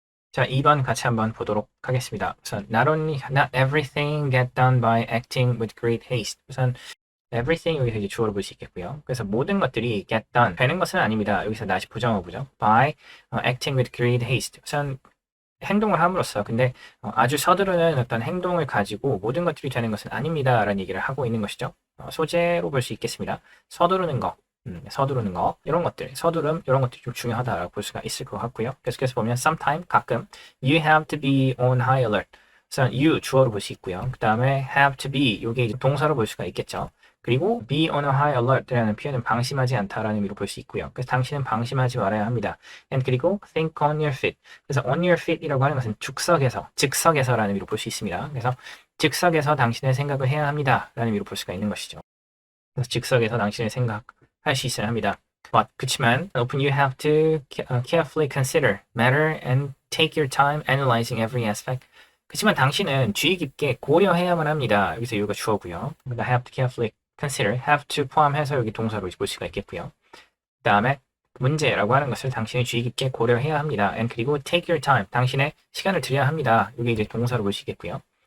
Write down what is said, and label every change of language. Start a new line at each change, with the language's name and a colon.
Korean: 자, 2번 같이 한번 보도록 하겠습니다. 우선
English: not everything get done by acting with great haste.
Korean: 우선 everything 여기서 이제 주어로 볼 수 있겠고요. 그래서 모든 것들이
English: get done
Korean: 되는 것은 아닙니다. 여기서 not이 부정어구죠.
English: by acting with great haste.
Korean: 우선 행동을 함으로써 근데 아주 서두르는 어떤 행동을 가지고 모든 것들이 되는 것은 아닙니다. 라는 얘기를 하고 있는 것이죠. 소재로 볼 수 있겠습니다. 서두르는 거. 서두르는 거 이런 것들 서두름 이런 것들이 좀 중요하다라고 볼 수가 있을 것 같고요. 계속해서 보면
English: sometime 가끔 you have to be on high alert.
Korean: 우선 you 주어로 볼 수 있고요. 그 다음에
English: have to be
Korean: 이게 이제 동사로 볼 수가 있겠죠. 그리고
English: be on a high alert
Korean: 라는 표현은 방심하지 않다라는 의미로 볼 수 있고요. 그래서 당신은 방심하지 말아야 합니다.
English: And
Korean: 그리고
English: think on your feet.
Korean: 그래서 on your feet이라고 하는 것은 즉석에서라는 의미로 볼 수 있습니다. 그래서 즉석에서 당신의 생각을 해야 합니다라는 의미로 볼 수가 있는 것이죠. 그래서 즉석에서 당신의 생각 할 수 있어야 합니다. 그렇지만
English: often you have to carefully consider matter and take your time analyzing every aspect.
Korean: 그렇지만 당신은 주의 깊게 고려해야만 합니다. 여기서 이유가 주어고요. 그러니까
English: have to carefully consider,
Korean: have to 포함해서 여기 동사로 볼 수가 있겠고요. 그 다음에 문제라고 하는 것을 당신이 주의 깊게 고려해야 합니다. and 그리고
English: take your time,
Korean: 당신의 시간을 들여야 합니다. 이게 이제 동사로 볼 수 있겠고요.